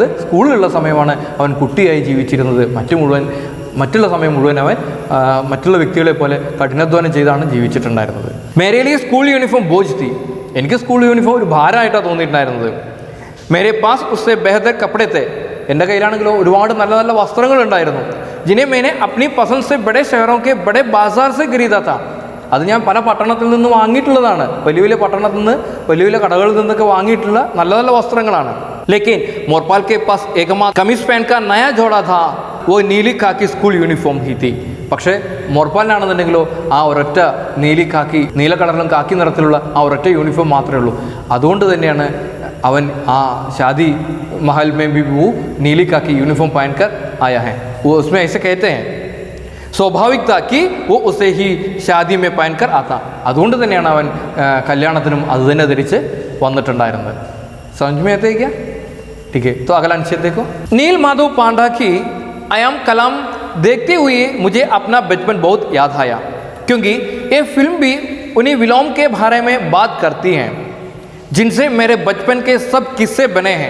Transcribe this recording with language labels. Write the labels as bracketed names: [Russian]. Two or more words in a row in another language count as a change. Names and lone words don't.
[Malayalam] സ്കൂളിലുള്ള സമയമാണ് അവൻ കുട്ടിയായി ജീവിച്ചിരുന്നത്. മറ്റുള്ള സമയം മുഴുവൻ അവൻ മറ്റുള്ള വ്യക്തികളെ പോലെ കഠിനാധ്വാനം ചെയ്താണ് ജീവിച്ചിട്ടുണ്ടായിരുന്നത്. [Hindi] मेरे लिए स्कूल यूनिफॉर्म बोझ थी. [Malayalam] എനിക്ക് സ്കൂൾ യൂണിഫോം ഒരു ഭാരമായിട്ടാണ് തോന്നിയിട്ടുണ്ടായിരുന്നത്. [Hindi] मेरे पास उससे बेहतर कपड़े थे. [Malayalam] എൻ്റെ കയ്യിലാണെങ്കിലോ ഒരുപാട് നല്ല നല്ല വസ്ത്രങ്ങളുണ്ടായിരുന്നു. [Hindi] जिन्हें मैंने अपनी पसंद से बड़े शहरों के बड़े बाजार से खरीदा था. [Malayalam] അത് ഞാൻ പല പട്ടണത്തിൽ നിന്ന് വാങ്ങിയിട്ടുള്ളതാണ്, വലിയ വലിയ പട്ടണത്തിൽ നിന്ന് വലിയ വലിയ കടകളിൽ നിന്നൊക്കെ വാങ്ങിയിട്ടുള്ള നല്ല നല്ല വസ്ത്രങ്ങളാണ്. [Hindi] लेकिन मोरपाल के पास एकमात्र कमीज पैंट का नया जोड़ा था, वो नीली खाकी स्कूल യൂണിഫോം ही थी. [Malayalam] പക്ഷേ മോർപ്പാലിനാണെന്നുണ്ടെങ്കിലോ ആ ഒരൊറ്റ നീലി കാക്കി, നീല കളറിലും കാക്കി നിറത്തിലുള്ള ആ ഒരൊറ്റ യൂണിഫോം മാത്രമേ ഉള്ളൂ. അതുകൊണ്ട് തന്നെയാണ് അവൻ ആ [Hindi] ഷാദി महल में भी वो नीली काकी यूनिफॉर्म पहन कर आया है. वो उसमें ऐसे कहते हैं स्वाभाविक था कि वो उसे ही ഷാദി में पहन कर आता. [Malayalam] അതുകൊണ്ട് തന്നെയാണ് അവൻ കല്യാണത്തിനും അത് തന്നെ ധരിച്ച് വന്നിട്ടുണ്ടായിരുന്നത്. [Hindi] समझ में आते क्या? ठीक है, तो अगला अनुच्छेद देखो. नील माधव पांडा की आयाम कलाम देखते हुए मुझे अपना बचपन बहुत याद आया, क्योंकि ये फिल्म भी उन्हीं विलोम के बारे में बात करती हैं जिनसे मेरे बचपन के सब किस्से बने हैं.